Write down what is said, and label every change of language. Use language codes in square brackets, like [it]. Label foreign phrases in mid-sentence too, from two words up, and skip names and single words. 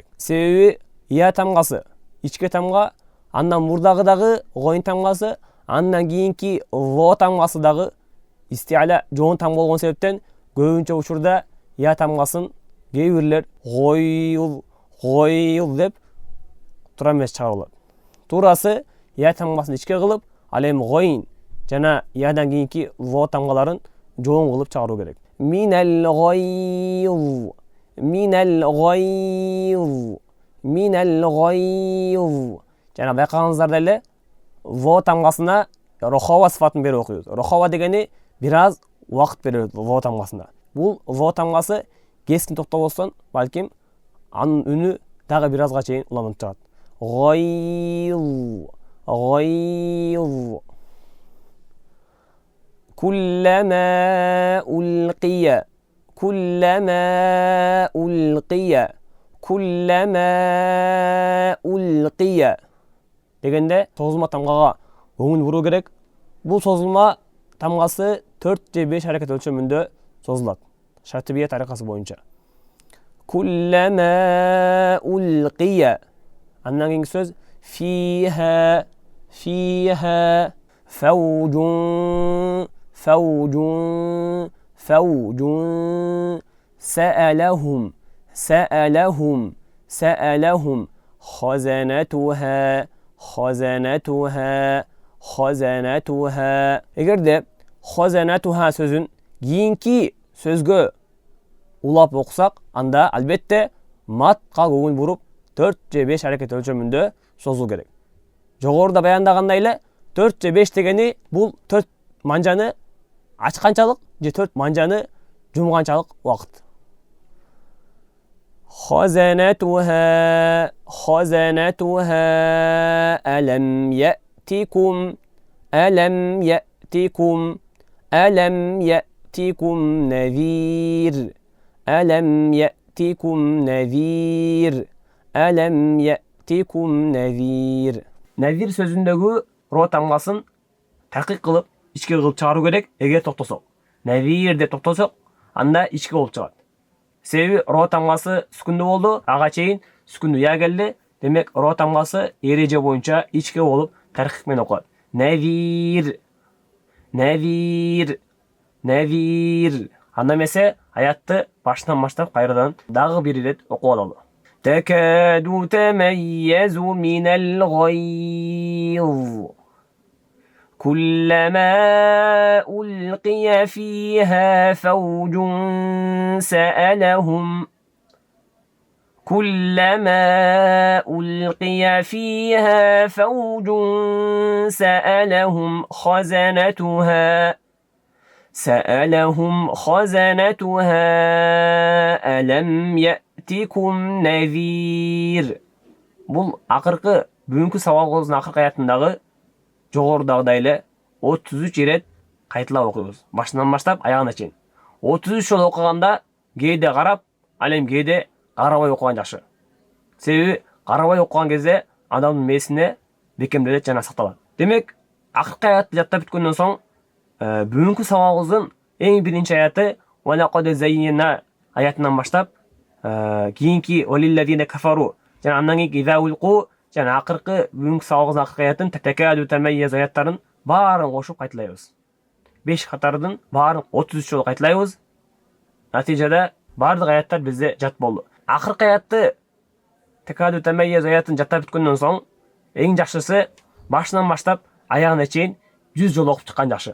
[ky] Себеби я тамгасы ичке тамга, андан мурдагы дагы гойн тамгасы, андан кийинки ло тамгасы дагы истиала жоон тамга болгон себептен көбүнчө учурда я тамгасын кээ бирлер гойл, гойл деп туура эмес чыгарылат. Туурасы я тамгасын ичке кылып, ал эми гойн жана ядан кийинки ло тамгаларын жоон кылып чыгаруу керек. [ar] من الغيظ، من الغيظ، من الغيظ. [ky] Жана байкагаңыздар эле, ло тамгасына рохова сыфатын берип окуйбуз. Рохова дегени бир аз убакыт беребиз ло тамгасына. Бул ло тамгасы кескин токтолбостон, балким анын үнү дагы бир азга чейин уланып чыгат. [ar] غيظ، غيظ. كلما ألقي كلما ألقي كلما ألقي [ky] дегенде созулма тамгага көңүл буруу керек. Бул созулма тамгасы 4 же 5 аракет өлчөмүндө созулат. Шатибия тарикасы боюнча. [ar] كلما ألقي. [ky] Андан кийинки сөз [ar] فيها فيها فوج فوج فوج سألهم سألهم سألهم خزنتها خزنتها خزنتها. [ky] Эгерде خزنتها сөзүн кийинки сөзгө улап окусак, анда албетте матка көңүл буруп 4 же 5 аракет өлчөмүндө созуу керек. Жогоруда баяндагандай эле 4 же 5 дегени бул 4 манжаны ачканчалык же 4 манжаны жумганчалык убакыт. [ar] خزنتها خزنتها ألم يأتكم ألم يأتكم ألم يأتكم نذير ألم يأتكم نذير ألم يأتكم نذير. [ky] Нәзир сөзүндөгү ро тамгасын такык кылып, ичке кылып чыгаруу керек. Эгер токтосок, нәзир деп токтосок, анда ичке болуп чыгат. Себеби ро тамгасы сүкүндүү болду, ага чейин сүкүндүү я келди. Демек ро тамгасы эреже боюнча ичке болуп таркик менен окулат. [ar] نذير، نذير، نذير. [ky] Анда эмесе аятты башынан баштап кайрадан дагы бир ирет окуп алалы. [ar] تكاد تميز من الغيظ كلما ألقي فيها فوج سألهم كلما ألقي فيها فوج سألهم خزنتها ألم يأتكم نذير. [ky] Бул акыркы бүгүнкү сабагыбыздын акыркы аятындагы жогорудагыдай эле 33 ирет кайталап окуйбуз. Башынан баштап аягына чейин. 33 жолу окуганда кээде карап, ал эми кээде карабай окуган жакшы. Себеби карабай окуган кезде адамдын мээсине бекемделет жана сакталат. Демек, акыркы аятты жаттап бүткөндөн соң бүгүнкү сабагыбыздын эң биринчи аяты [ar] وَلَقَدْ زَيَّنَّا [ky] аятынан баштап кийинки [ar] وَلِلَّذِينَ كَفَرُوا [ky] жана андан кийинки [ar] إذا ألقوا [ky] жана акыркы бүгүнкү сабагыбыздын акыркы аятын [ar] تكاد تميز [ky] аяттарын баарын кошуп кайталайбыз. 5 катардын баарын 33 жолу кайталайбыз. Натыйжада бардык аяттар бизде жат болду. Акыркы аятты [ar] تكاد تميز [ky] аятын жаттап бүткөндөн соң эң жакшысы башынан баштап аягына чейин 100 жолу окуп чыккан жакшы.